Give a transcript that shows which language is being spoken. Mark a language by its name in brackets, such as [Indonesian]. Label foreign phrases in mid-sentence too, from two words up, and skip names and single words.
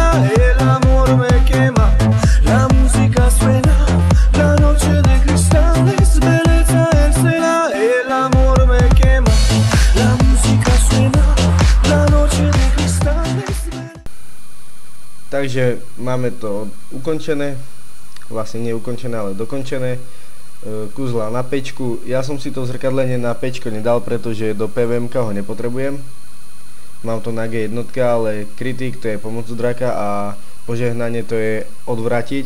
[Spanish] El amor me quema, la música suena, la noche de cristales, belleza el cela. El amor me quema, la música suena, la noche de cristales. [Slovak] Takže máme to ukončené, vlastne nie ukončené, ale dokončené. Kuzla na pečku. Ja som si to zrkadlenie na pečko nedal, pretože do PVMK ho nepotrebujem. Mám to na G1, ale kritik to je pomoc draka a požehnanie to je odvratiť.